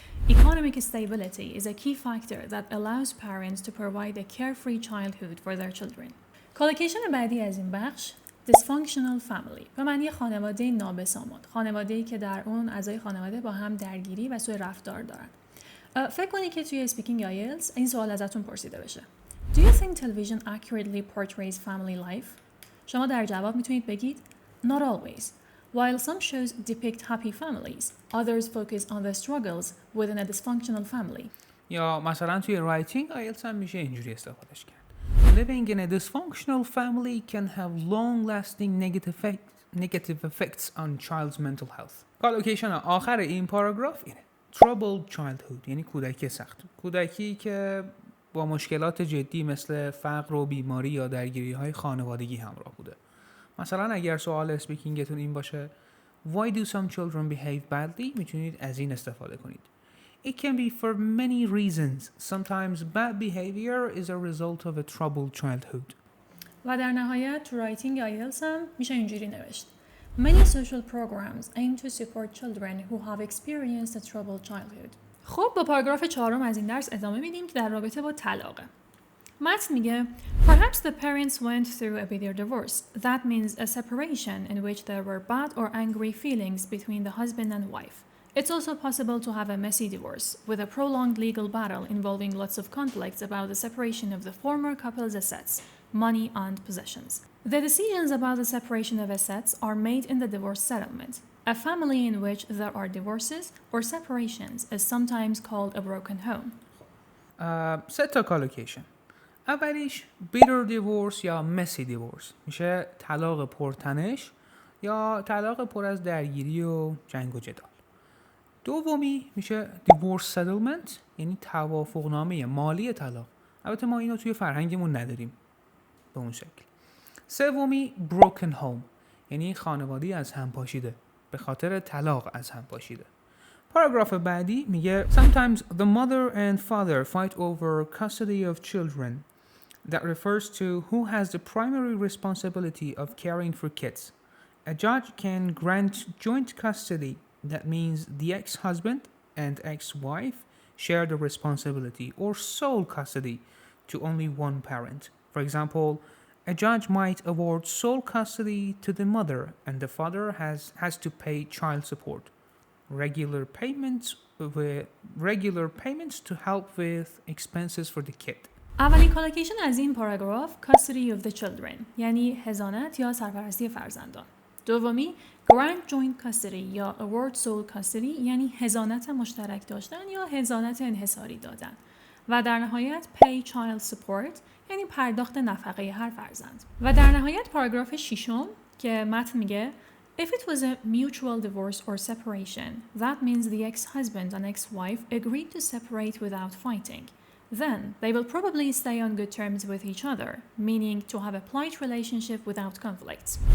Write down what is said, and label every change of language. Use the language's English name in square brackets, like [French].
[English] Economic stability is a key factor that allows parents to provide a carefree childhood for their children. [Persian] collocation بعدی از این بخش dysfunctional family به معنی خانواده نابسامد. خانواده‌ای که در اون اعضای خانواده با هم درگیری و سوء رفتار دارن. فکر کنید که توی speaking IELTS این سوال ازتون پرسیده بشه. [English] Do you think television accurately portrays family life؟ [Persian] شما در جواب میتونید بگید [English] Not always. While some shows depict happy families, others focus on the struggles within a dysfunctional family. [Persian] یا مثلا توی writing IELTS هم میشه اینجوری استفادهش کرد. [English] Living in a dysfunctional family can have long-lasting negative effects on child's mental health. [Persian] collocation آخر این پاراگراف اینه. Troubled childhood یعنی کودکی سخت. کودکی که با مشکلات جدی مثل فقر و بیماری یا درگیری‌های خانوادگی همراه بوده. مثلا اگر سوال اسپیکینگتون این باشه [English] Why do some children behave badly؟ [Persian] میتونید از این استفاده کنید. [English] It can be for many reasons. Sometimes bad behavior is a result of a troubled childhood. [Persian] و در نهایت تو writing IELTS هم میشه اینجوری نوشت. [English] Many social programs aim to support children who have experienced a troubled childhood. [Persian] خب با پاراگراف 4 از این درس ادامه میدیم که در رابطه با طلاقه. متن میگه [English] Perhaps the parents went through a bitter divorce. That means a separation in which there were bad or angry feelings between the husband and wife. It's also possible to have a messy divorce with a prolonged legal battle involving lots of conflicts about the separation of the former couple's assets, money and possessions. The decisions about the separation of assets are made in the divorce settlement. A family in which there are divorces or separations is sometimes called a broken home. [Persian] سه تا collocation. اولیش bitter divorce یا messy divorce میشه طلاق پرتنش یا طلاق پر از درگیری و جنگ و جدال. دومی میشه divorce settlement یعنی توافقنامه مالی طلاق. البته ما اینو توی فرهنگمون نداریم به اون شکل. سومی broken home یعنی خانواده‌ای از هم پاشیده به خاطر طلاق از هم پاشیده. پاراگراف بعدی میگه [English] Sometimes the mother and father fight over custody of children. That refers to who has the primary responsibility of caring for kids. A judge can grant joint custody. That means the ex-husband and ex-wife share the responsibility or sole custody to only one parent. For example, a judge might award sole custody to the mother and the father has to pay child support. Regular payments to help with expenses for the kid. [Persian] اولین collocation از این پاراگراف custody of the children یعنی حضانت یا سرپرستی فرزندان. دومی grant joint custody یا award sole custody یعنی حضانت مشترک داشتن یا حضانت انحصاری دادن. و در نهایت pay child support یعنی پرداخت نفقه هر فرزند. و در نهایت پاراگراف 6 که متن میگه [English] If it was a mutual divorce or separation, that means the ex-husband and ex-wife agreed to separate without fighting. Then, they will probably stay on good terms with each other, meaning to have a polite relationship without conflicts.